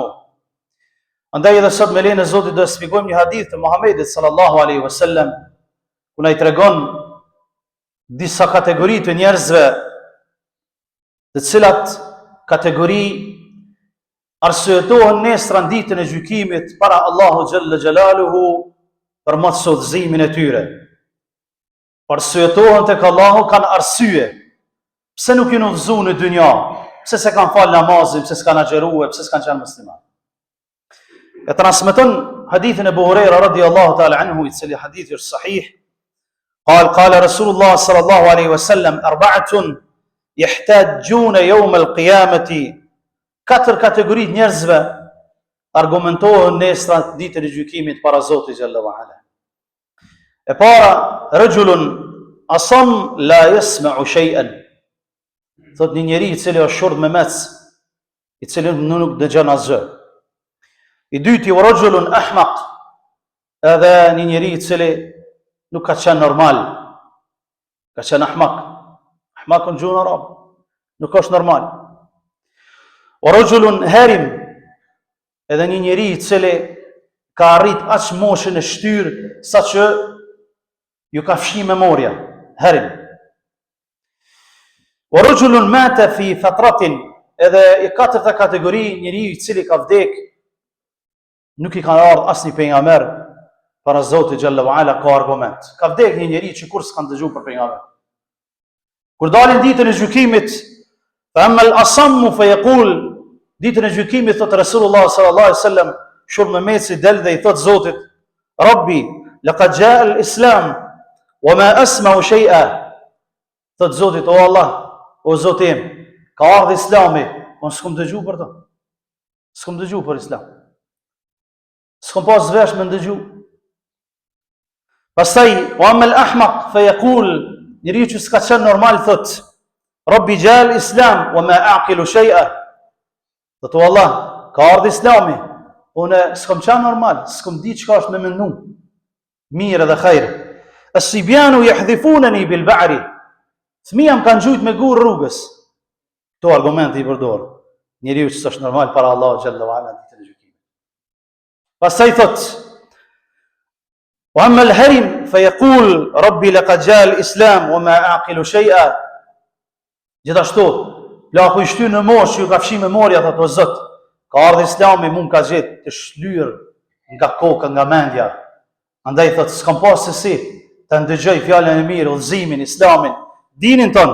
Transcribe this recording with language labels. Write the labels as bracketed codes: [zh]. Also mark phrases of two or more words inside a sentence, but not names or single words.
[sq] Andaj edhe sot me lejen e Zotit do të shpjegojmë një hadith të Muhamedit [ar] صلى الله عليه وسلم, [sq] ku na I tregon disa kategori të njerëzve, të cilat kategori arsyetohen nesër në ditën e gjykimit para Allahu [ar] جل جلاله [sq] për mosudhëzimin e tyre. Arsyetohen tek Allahu, kanë arsye. Pse nuk janë udhëzuar në dynja? Pse se kanë falë namazin, pse s'kan agjeruar, pse s'kan qenë musliman? E transmeton hadithin e Abu Huraira [ar] رضي الله تعالى عنه, [sq] I cili hadithi është sahih. [ar] قال رسول الله صلى الله عليه وسلم أربعة يحتاجون يوم القيامة. [sq] Katër kategori njerëzve argumentohen nesër ditën e gjykimit para Zotit [ar] جل وعلا. [sq] E para, [ar] رجل أصم لا يسمع شيئا. [sq] Thot një njeri I cili është shurd me mec, I cili nuk dëgjon asgjë. I dyti, [ar] ورجل أحمق, [sq] edhe një njeri I cili nuk ka qenë normal, ka qenë ahmaq. Ahmaq në gjuhën arab, nuk është normal. [ar] ورجل هرم, [sq] edhe një njeri I cili ka arrit aq moshën e shtyrë sa që ju ka fshi memoria, harim. [ar] ورجل مات في فترة, [sq] edhe I katërta kategori njeri I cili ka vdek, nuk I kanë ardhur asnjë pejgamber para Zotit [ar] جل وعلا [sq] ka argument. Ka vdek një njeri që kur s'kan dëgjuar për pejgamber. Kur dalin ditën e gjykimit, [ar] فأما الأصم فيقول, [sq] ditën e gjykimit thot [ar] رسول الله صلى الله عليه وسلم, [sq] shur me meci del dhe I thot Zotit, [ar] رب لقد جاء الإسلام وما أسمع شيئا. [sq] Thot Zotit, o Allah, o Zoti im, ka ardhur Islami, unë s'kam dëgjuar për to. S'kam dëgjuar për Islam. S'kam pas vesh me ndëgju. Pastaj, [ar] وأما الأحمق فيقول, [sq] njeriu që s'ka qenë normal thot, [ar] رب جاء الإسلام وما أعقل شيئا. [sq] Thot o Allah, ka ardhur Islami, unë s'kam qenë normal, s'kam di çka është me mendu. Mirë dhe khajr. [ar] الصبيان يحذفونني بالبعر. [sq] Fëmijë më kanë gjujt me gur rrugës. Këto argumente I përdor. Njeriu që s'është normal para Allahu [ar] جل وعلا [sq] ditën e gjykimit. Pastaj thot, [ar] وأما الهرم فيقول رب لقد جاء الإسلام وما أعقل شيئا. [sq] Gjithashtu, plaku I shtyr në moshë, ju ka fshi memoria, thot o Zot, ka ardhur Islami, mund ka gjetë të shlyr nga koka, nga mendja. Andaj thot, s'kam pas se si të ndëgjoj fjalën e mirë, udhëzimin, Islamin, dinin ton.